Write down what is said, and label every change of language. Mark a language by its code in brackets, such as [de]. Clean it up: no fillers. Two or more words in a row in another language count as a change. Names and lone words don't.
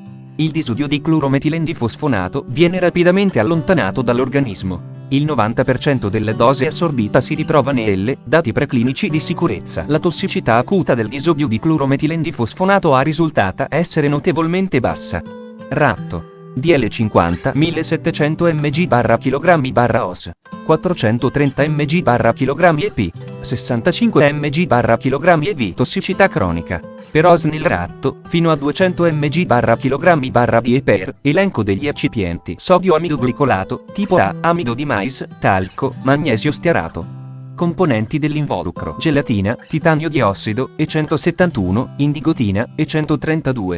[it] Il disudio di clorometilendifosfonato viene rapidamente allontanato dall'organismo. Il 90% della dose assorbita si ritrova nelle dati preclinici di sicurezza. La tossicità acuta del disodio di clorometilendifosfonato è risultata essere notevolmente bassa. Ratto. DL50 1700 mg/kg/os, 430 mg/kg EP, 65 mg/kg EV. Tossicità cronica. Per os nel ratto, fino a 200 mg/kg/d per elenco degli eccipienti: sodio amido glicolato, tipo A, amido di mais, talco, magnesio stearato. Componenti dell'involucro: gelatina, titanio diossido, E171, indigotina, E132.